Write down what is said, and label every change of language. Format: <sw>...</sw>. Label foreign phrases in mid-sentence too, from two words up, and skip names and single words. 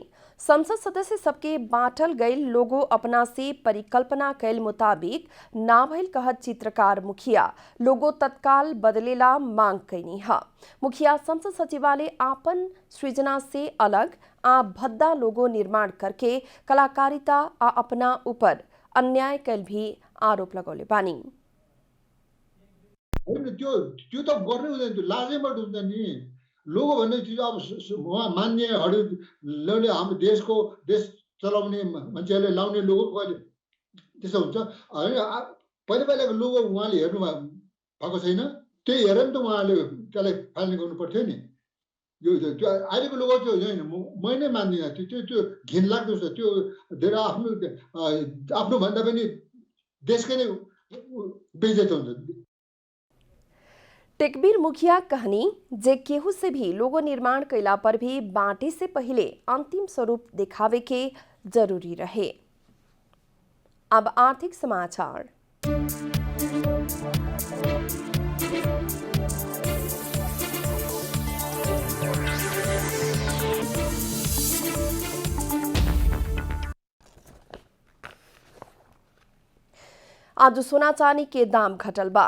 <bho>संसद सदस्य सबके बांटल गई लोगो अपना से परिकल्पना कैल मुताबिक ना भइल कहत चित्रकार मुखिया लोगो तत्काल बदलेला मांग कैनी है। मुखिया संसद सचिवालय आपन सृजना से अलग आ भद्दा लोगो निर्माण करके कलाकारिता आ अपना ऊपर अन्याय कैल भी आरोप लगौले बानी।</bho> <ne>त्यो त गर्नै हुँदैन, त्यो लाजैबाट हुन्छ नि। लोगो भन्ने चिज अब उहाँ मान्नेहरूले हाम्रो देश चलाउने मान्छेहरूले लाउने लोगो कहिले त्यसो हुन्छ होइन। पहिलाको लोगो उहाँले हेर्नु भएको छैन, त्यही हेरेर नि त उहाँले त्यसलाई फाल्ने गर्नु पर्थ्यो नि। यो त्यो अहिलेको लोगो त्यो होइन, मै नै मान्दिनँ। त्यो घिन लाग्दो छ। त्यो धेरै आफ्नो भन्दा पनि देशकै नै बेइज्जत हुन्छ।</ne> <bho>टेकबीर मुखिया कहनी जे केहू से भी लोगो निर्माण कैला पर भी बांटे से पहले अंतिम स्वरूप दिखावे के जरूरी रहे। अब आर्थिक समाचार। आज सोना चांदी के दाम घटल बा।</bho>